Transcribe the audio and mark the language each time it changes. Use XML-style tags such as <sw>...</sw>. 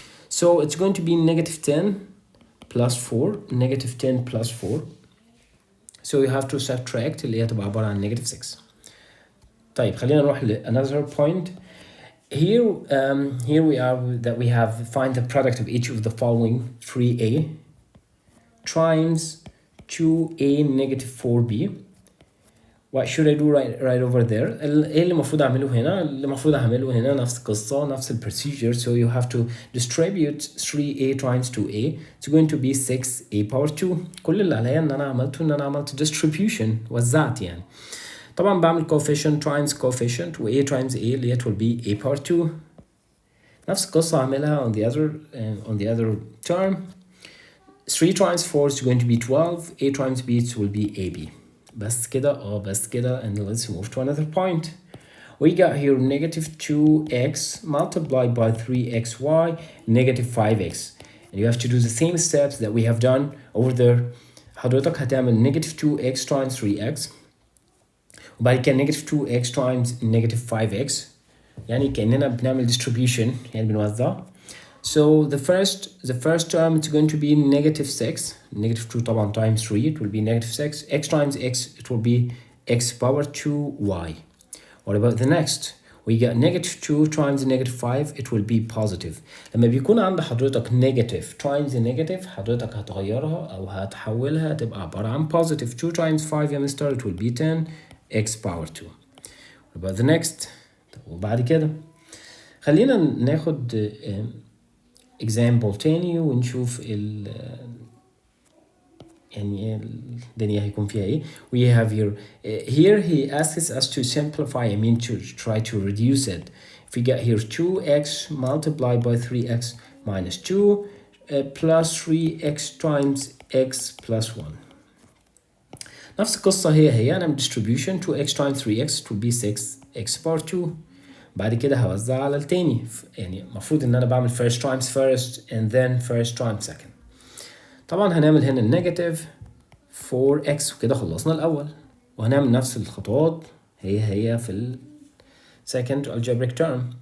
<en>So it's going to be negative 10 plus 4 negative 10 plus 4. So you have to subtract</en> <ar>اللي هي تبقى عبارة عن</ar> <en>negative 6.</en> <ar>طيب خلينا نروح ل</ar> <en>another point. Here we are that we have find the product of each of the following 3a times 2a negative 4b. What should I do right over there?</en> <ar>ايه اللي المفروض اعمله هنا؟ اللي المفروض اعمله هنا نفس القصة نفس البروسيجر.</ar> <en>So you have to distribute 3a times 2a. It's going to be 6a power 2.</en> <ar>كل اللي عليا ان انا عملت distribution وزعت يعني. طبعا بعمل</ar> <en>coefficient times coefficient و a times a</en> <ar>اللي هي</ar> <en>will be a power 2.</en> <ar>نفس القصة اعملها</ar> <en>on the other term. 3 times 4 is going to be 12. a times b it will be ab.</en> <ar>بس كده</ar> <en>and let's move to another point. We got here negative 2x multiplied by 3xy negative 5x. and you have to do the same steps that we have done over there.</en> <ar>حضرتك هتعمل</ar> <en>negative 2x times 3x</en> <ar>وبعد كده</ar> <en>negative 2x times negative 5x،</en> <ar>يعني كأننا بنعمل distribution، يعني بنوزع.</ar> <en>So the first term is going to be negative 6. Negative 2 طبعا times 3 it will be negative 6. X times x it will be x power 2y. What about the next? We got negative 2 times negative 5 it will be positive.</en> <ar>لما بيكون عند حضرتك negative times negative حضرتك هتغيرها أو هتحولها تبقى عبارة عن positive.</ar> <en>2 times 5</en> <ar>يا مستر</ar> <en>it will be 10 x power 2. What about the next?</en> <ar>وبعد كده خلينا ناخد example تاني ونشوف يعني الدنيا هيكون فيها ايه.</ar> <en>We have here he asks us to simplify, I mean to try to reduce it. If we get here 2x multiplied by 3x minus 2 plus 3x times x plus 1.</en> <ar>نفس القصة هي أنا</ar> <en>distribution 2x times 3x it will be 6x power 2.</en> <ar>بعد كده هوزع على التاني، يعني المفروض ان انا بعمل</ar> <en>first times first and then first times second.</en> <ar>طبعا هنعمل هنا النيجاتيف 4x وكده خلصنا الاول، وهنعمل نفس الخطوات هي في ال</ar> <en>second algebraic term.</en>